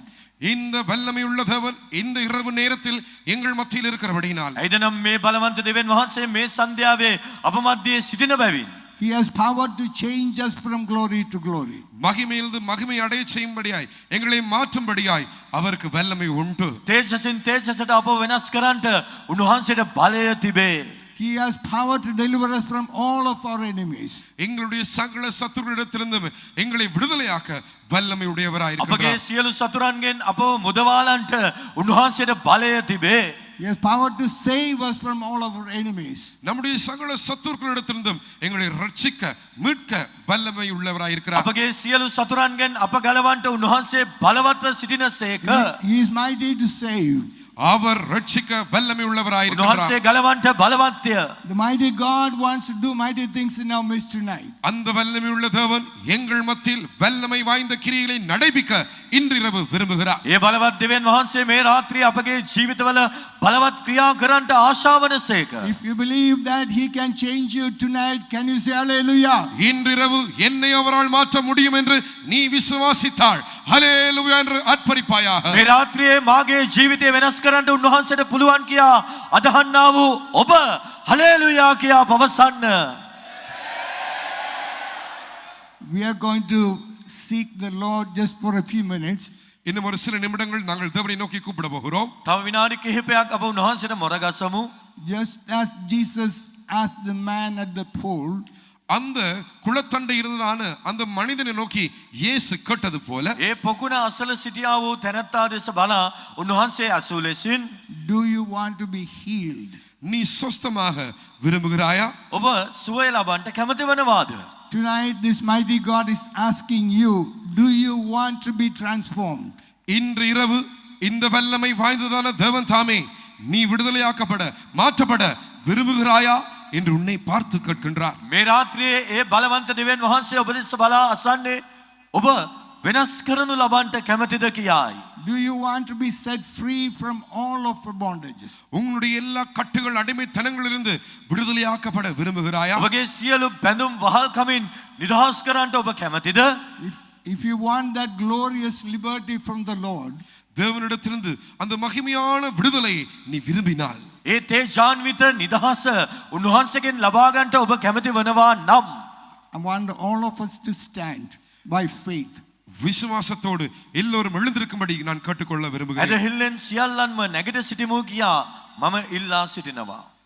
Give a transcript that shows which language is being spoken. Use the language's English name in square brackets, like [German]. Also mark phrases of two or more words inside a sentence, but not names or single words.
[Tamil] இந்த வல்லமையுள்ள தேவன் இந்த இரவு நேரத்தில் எங்கள் மத்தியில் இருக்கிறபடியினால் [Sinhala] ඇයිදනම් මේ බලවන්ත දෙවියන් වහන්සේ මේ සන්ධ්‍යාවේ අප මැදේ සිටින බැවින් [English] He has power to change us from glory to glory. [Tamil] மகிமையிலிருந்து மகிமை அடைய செய்யும்படியாய் எங்களை மாற்றும்படியாய் அவருக்கு வல்லமை உண்டு. [Sinhala] තේජසින් තේජසට අපව වෙනස් කරන්නට උන්වහන්සේට බලය තිබේ. [English] He has power to deliver us from all of our enemies. [Tamil] எங்களுடைய சகல சத்துருவிடத்திலிருந்து எங்களை விடுதலையாக்க வல்லமை உடையவராய் [Sinhala] අපගේ [Tamil] இருக்கிறார். [Sinhala] සියලු සතුරන්ගෙන් අපව මුදවාලන්ට උන්වහන්සේට බලය තිබේ. [English] He has power to save us from all of our enemies. [Tamil] நம்முடைய சகல சத்துருக்களிடத்திலிருந்தும் எங்களை ரட்சிக்க மீட்க வல்லமை உள்ளவராய் இருக்கிறார். [Sinhala] අපගේ සියලු සතුරන්ගෙන් අප ගලවන්නට උන්වහන්සේ බලවත්ව සිටිනසේක. [English] He is mighty to save. [Tamil] அவர் ரட்சிக்க வல்லமை உள்ளவராய் இருக்கிறார். [Sinhala] උන්වහන්සේ ගලවන්නට බලවත්ය. [English] The mighty God wants to do mighty things in our midst tonight. [Tamil] அந்த வல்லமை உள்ள தேவன் எங்கள் மத்தியில் வல்லமை வாய்ந்த கிரியைகளை நடைபிக்க இன்றிரவு விரும்புகிறார். [Sinhala] ඒ බලවත් දෙවියන් වහන්සේ මේ රාත්‍රියේ අපගේ ජීවිතවල බලවත් ක්‍රියා කරන්නට ආශාවනසේක. [English] If you believe that He can change you tonight, can you say hallelujah? [Tamil] இன்றிரவு என்னை அவரால் மாற்ற முடியும் என்று நீ விசுவாசித்தாள் ஹல்லேலூயா என்று ஆர்ப்பரிப்பாயாக. [Sinhala] මේ රාත්‍රියේ මාගේ ජීවිතය වෙනස් කරන්නට උන්වහන්සේට පුළුවන් කියා අදහන්නා වූ ඔබ හලෙලූයා කියා පවසන්න. [English] We are going to seek the Lord just for a few minutes. [Tamil] இன்னும் ஒரு சில நிமிடங்கள் நாங்கள் தேவனை நோக்கி கூப்பிட போகிறோம். [Sinhala] තව විනාඩි කිහිපයක් අප උන්වහන්සේට මොරගසමු. [English] Just as Jesus asked the man at the pool, [Tamil] அந்த குளத்தண்டை இருந்ததான அந்த மனிதனை நோக்கி இயேசு கேட்டது போல [Sinhala] ඒ පොකුණ අසල සිටියා වූ තැනැත්තා දෙස බලා උන්වහන්සේ ඇසූ ලෙසින් [English] do you want to be healed? [Tamil] நீ சொஸ்தமாக விரும்புகிறாயா? [Sinhala] ඔබ සුවය ලබන්නට කැමති වනවාද? [English] Tonight, this mighty God is asking you, do you want to be transformed? [Tamil] இன்று இரவு இந்த வல்லமை வாய்ந்ததான தேவன் தாமே நீ விடுதலையாக்கப்பட மாற்றப்பட விரும்புகிறாயா என்று உன்னை பார்த்து கேட்கின்றார். [Sinhala] මේ රාත්‍රියේ ඒ බලවන්ත දෙවියන් වහන්සේ ඔබ දෙස බලා අසන්නේ ඔබ වෙනස් කරනු ලබන්නට කැමතිද කියායි. [English] Do you want to be set free from all of the bondages? [Tamil] உங்களுடைய எல்லா கட்டுகள் அடிமைத்தனங்களிலிருந்து விடுதலையாக்கப்பட விரும்புகிறாயா? [Sinhala] ඔබගේ සියලු බැඳුම් වහල්කමින් නිදහස් කරන්නට ඔබ කැමතිද? [English] If you want that glorious liberty from the Lord, [Tamil] தேவனிடத்திலிருந்து அந்த மகிமையான விடுதலையை நீ விரும்பினால் [Sinhala] ඒ තේජාන්විත නිදහස උන්වහන්සේගෙන් ලබා ගන්නට ඔබ කැමති වනවා නම් [English] I want all of us to stand by faith. [Tamil] விசுவாசத்தோடு எல்லோரும் எழுந்திருக்கும்படி நான் கேட்டுக்கொள்ள விரும்புகிறேன். [Sinhala] ඇදහිල්ලෙන් සියල්ලන්ම නැගිට සිටිමු කියා මම ඉල්ලා සිටිනවා.